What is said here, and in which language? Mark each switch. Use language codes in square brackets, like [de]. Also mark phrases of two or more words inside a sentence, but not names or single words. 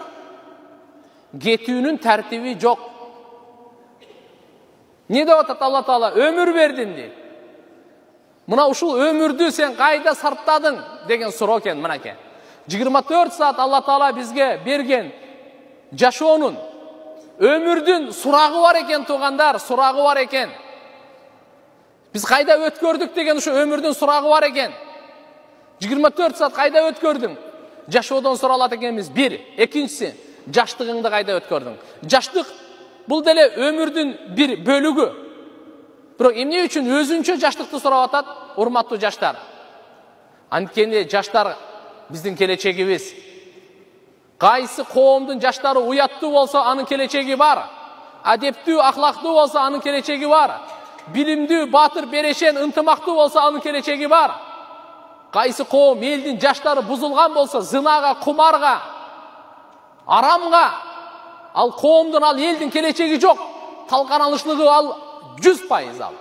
[ky] Кетүүнүн тартиби жок. Не деп атат Алла Таала? Өмүр бердим дейт. Мына ушул өмүрдү сен кайда сарптадың деген суроо экен, мынакей. 24 саат Алла Таала бизге берген жашоонун, өмүрдүн сурагы бар экен туугандар, сурагы бар экен. Биз кайда өткөрдүк деген шу өмүрдөн сурагы бар экен. 24 саат кайда өткөрдүң. Жашоодон суралат экенибиз. Бир. Экинчиси, жаштыгыңды кайда өткөрдүң. Жаштык бул деле өмүрдүн бир бөлүгү. Бирок эмне үчүн өзүнчө жаштыкты сурап атат, урматтуу жаштар. Анткени жаштар биздин келечегибиз. Кайсы коомдун жаштары уяттуу болсо анын келечеги бар. Адептүү, ахлактуу болсо анын келечеги бар. Bilimdүү, батыр, берешен, ынтымактуу болса анын келечеги бар. Кайсы коом элдин жаштары бузулган болса, зынага, кумарга, арамга, ал коомдун, ал элдин келечеги жок. Талканалышлыгы ал 100% ал.